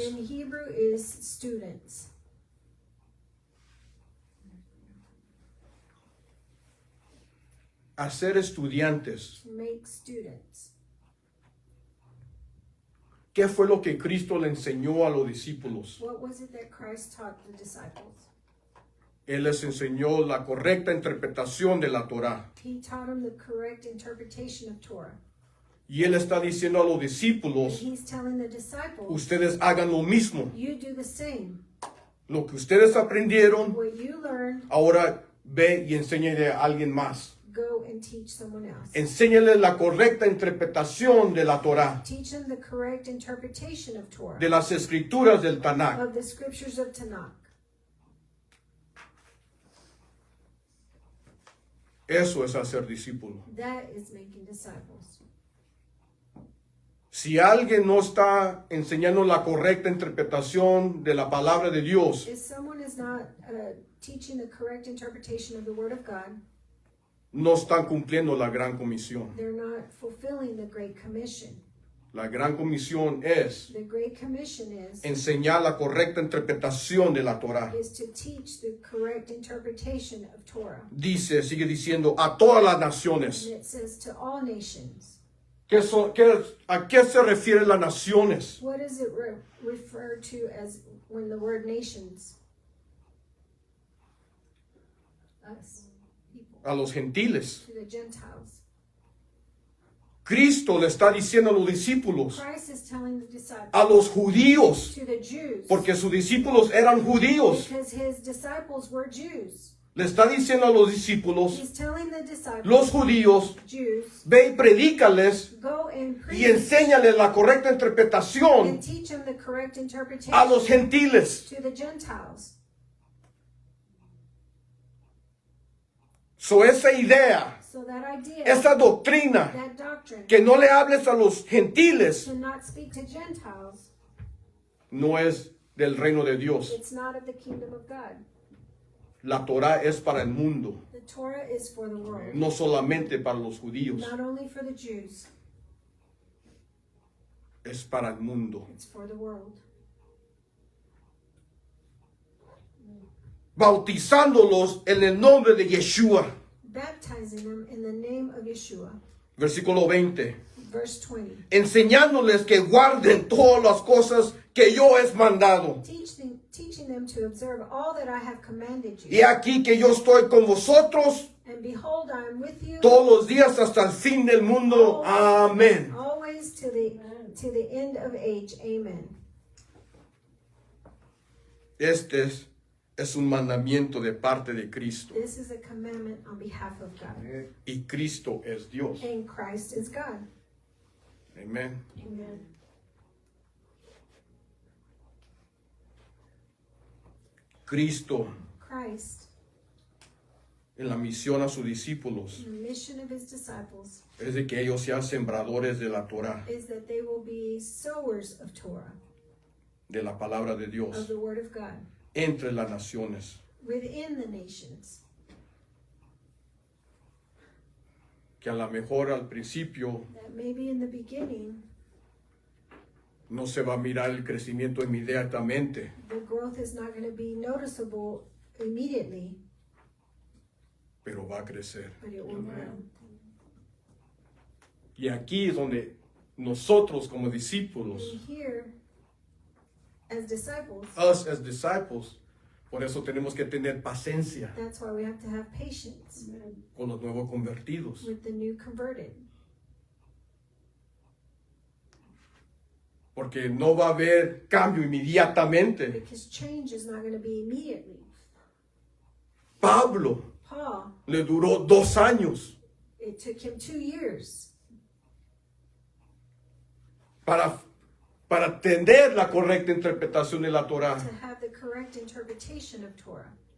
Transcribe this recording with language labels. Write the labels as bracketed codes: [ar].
[en] in Hebrew is students. [es] Hacer estudiantes. [en] Make students. [es] ¿Qué fue lo que Cristo le enseñó a los discípulos? [en] What was it that Christ taught the disciples? [es] Él les enseñó la correcta interpretación de la Torá. [en] He taught them the correct interpretation of Torah. [es] Y Él está diciendo a los [en] And [es] discípulos, [en] he's telling the disciples, [es] ustedes hagan lo mismo. [en] you do the same. [es] Lo que ustedes aprendieron, [en] What you learn, [es] ahora ve y enséñale a alguien más. [en] go and teach someone else. [es] Enséñale la correcta interpretación de la Torá, [en] Teach them the correct interpretation of Torah, [es] de las escrituras del Tanakh. [en] of the scriptures of Tanakh. [es] Eso es hacer discípulo. [en] That is making disciples. [es] Si alguien no está enseñando la correcta interpretación de la palabra de Dios, [en] If someone is not teaching the correct interpretation of the Word of God, [es] no están cumpliendo la gran comisión. [en] they're not fulfilling the Great Commission. [es] La gran comisión es [en] The Great Commission [es] enseñar la correcta interpretación de la Torá. [en] is to teach the correct interpretation of Torah. [es] Dice, sigue diciendo, a todas las naciones. [en] And it says to all nations. [es] ¿A qué se refieren las naciones? [en] What does it refer to as when the word nations? Us, people, [es] A los gentiles. [en] to the Gentiles. [es] Cristo le está diciendo a los discípulos, [en] Christ is telling the disciples, [es] a los judíos, [en] to the Jews, [es] porque sus discípulos eran judíos. [en] because his disciples were Jews. [es] Le está diciendo a los discípulos, [en] He's telling the disciples, [es] los judíos, [en] Jews, [es] ve y predícales [en] go and [es] y [en] preach [es] enséñales la correcta [en] and [es] interpretación [en] teach them the correct interpretation [es] a los gentiles. [en] to the Gentiles. [es] So esa idea, [en] So that idea, [es] esa doctrina, [en] that doctrine, [es] que no le hables a los gentiles, [en] to not speak to Gentiles, [es] no es del reino de Dios. [en] it's not of the kingdom of God. [es] La Torá es para el mundo, [en] The Torah is for the world, [es] no solamente para los judíos, [en] not only for the Jews, [es] es para el mundo. [en] it's for the world. [es] Bautizándolos en el nombre de Yeshua. [en] Baptizing them in the name of Yeshua. [es] Versículo 20. [en] Verse 20. [es] Enseñándoles que guarden todas las cosas que yo he mandado. [en] Teaching them to observe all that I have commanded [es] Y [en] you. [es] aquí que yo estoy con vosotros [en] And behold, I am with you [es] todos los días hasta el fin del mundo. Amén. [en] always to the end of age. Amen. [es] Este es un mandamiento de parte de Cristo. [en] This is a commandment on behalf of God. [es] Y Cristo es Dios. [en] And Christ is God. [es] Amén. [en] Amen. [es] Cristo [en] Christ, [es] en la misión a sus discípulos [en] the mission of his disciples [es] es de que ellos sean sembradores de la Torá, [en] is that they will be sowers of Torah, [es] de la palabra de [en] of [es] Dios, [en] the word of God, [es] entre las naciones. [en] within the nations. [es] Que a lo mejor al principio [en] That maybe in the beginning, [es] no se va a mirar el crecimiento inmediatamente, [en] the growth is not going to be noticeable immediately, [es] pero va a crecer. [en] but it will grow. [es] Y aquí es donde nosotros como discípulos, [en] And here, as disciples, us as disciples, [es] por eso tenemos que tener paciencia [en] that's why we have to have patience [es] con los nuevos convertidos. [en] with the new converted. [es] Porque no va a haber cambio inmediatamente. [en] Because change is not going to be immediately. [es] Pablo [en] Paul, [es] le duró 2 años [en] It took him 2 years [es] para entender la correcta interpretación de la Torah. [en] to have the correct interpretation of Torah.